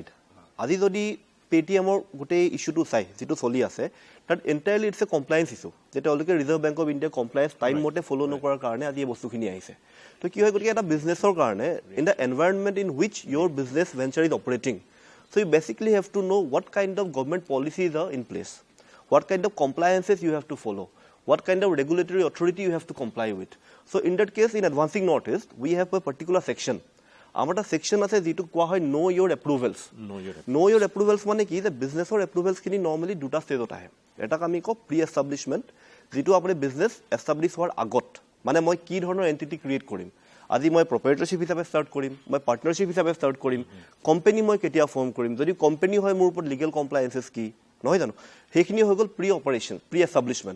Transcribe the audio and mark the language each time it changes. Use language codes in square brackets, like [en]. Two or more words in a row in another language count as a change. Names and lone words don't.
[as] আজি যদি পেটিএমৰ গোটেই ইছ্যুটো চাই যিটো চলি আছে তাত [en] entirely it's a compliance issue [as] যে তেওঁলোকে ৰিজাৰ্ভ বেংক অফ ইণ্ডিয়া [en] compliance time [as] মতে ফ'ল' নকৰাৰ কাৰণে আজি এই বস্তুখিনি আহিছে। তো কি হয় গতিকে এটা বিজনেছৰ কাৰণে [en] in the environment in which your business venture is operating, so you basically have to know' what kind of government policies are in place, what kind of compliances you have to follow, what kind of regulatory authority you have to comply with. So in that case, in Advancing Northeast, we have a particular section. Our section [as] আছে যিটো কোৱা হয় [en] know your approvals. Know your approvals [as] মানে কি যে বিজনেছৰ এপ্ৰুভেলছখিনি নৰ্মেলি দুটা ষ্টেজত আহে। এটাক আমি কওঁ [en] pre establishment, [as] যিটো আপুনি [en] business establish [as] হোৱাৰ আগত মানে মই কি ধৰণৰ এণ্টিটি ক্ৰিয়েট কৰিম, আজি মই প্ৰপাৰেটৰশ্বিপ হিচাপে ষ্টাৰ্ট কৰিম, মই পাৰ্টনাৰশ্বিপ হিচাপে ষ্টাৰ্ট কৰিম, কোম্পানী মই কেতিয়া ফৰ্ম কৰিম, যদি কোম্পানী হয় মোৰ ওপৰত [en] legal compliances [as] কি নহয় জানো, সেইখিনি হৈ গ'ল [en] pre operation pre establishment.